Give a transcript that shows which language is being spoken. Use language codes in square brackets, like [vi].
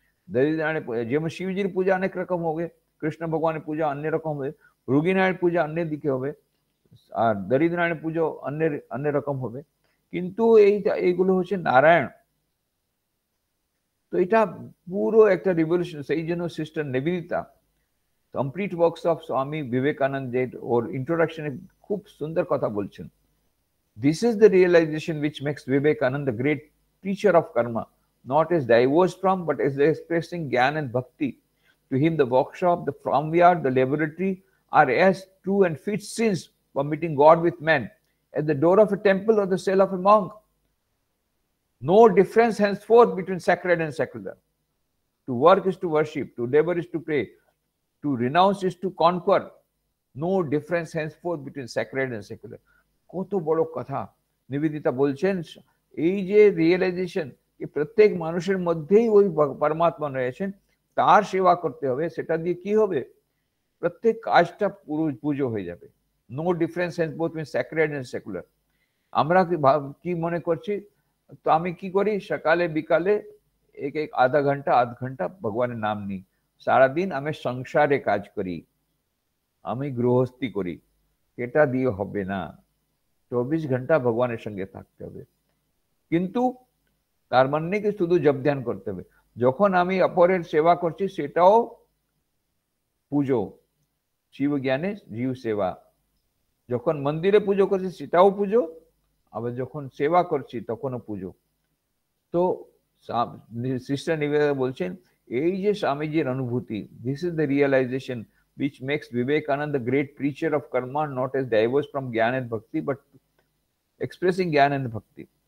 [bn] দরিদ্র নারায়ণের পূজা যেমন শিবজির পূজা অনেক রকম হবে, কৃষ্ণ ভগবানের পূজা অন্য রকম হবে, রোগী নারায়ণ পূজা অন্য দিকে হবে, আর দরিদ্র নারায়ণ পুজো অন্য রকম হবে। কিন্তু এইগুলো হচ্ছে নারায়ণ। তো এটা পুরো একটা রিভলিউশন। সেই জন্য sister Nivedita complete works of Swami Vivekananda ওর ইন্ট্রোডাকশনে খুব সুন্দর কথা বলছেন। [en] This is the realization which makes Vivekananda the great teacher of karma, not as divorced from, but as expressing Gyan and Bhakti. To him, the workshop, the farmyard, the laboratory are as true and fit sins for meeting God with man as the door of a temple or the cell of a monk. No difference henceforth between sacred and secular. To work is to worship, to labor is to pray, to renounce is to conquer. No difference henceforth between sacred and secular. [bn] কত বড় কথা নিবেদিতা বলছেন। এই যে realisation, প্রত্যেক মানুষের মধ্যেই ওই পরমাত্মা রয়েছেন, তার সেবা করতে হবে, সেটা দিয়ে কি হবে, প্রত্যেক কাজটা পুজো হয়ে যাবে। [en] No difference both between sacred and secular. [bn] আমরা কি মনে করছি, তো আমি কি করি, সকালে বিকালে এক আধা ঘন্টা ভগবানের নাম নিই, সারাদিন আমি সংসারে কাজ করি, আমি গৃহস্থী করি, এটা দিয়ে হবে না। 24 ঘন্টা ভগবানের সঙ্গে থাকতে হবে। কিন্তু তার মানে কি শুধু জপ ধ্যান করতে হবে, যখন আমি অপরের সেবা করছি সেটাও পুজো, শিব জ্ঞানে জীব সেবা। যখন মন্দিরে পুজো করছি সেটাও পুজো, আবার যখন সেবা করছি তখনও পুজো। তো সিস্টার নিবেদিতা বলছেন এই যে স্বামীজির অনুভূতি, [en] This is the realisation which makes Vivekananda the great preacher of karma, not as divorced from Gyan and Bhakti, but expressing Gyan and Bhakti.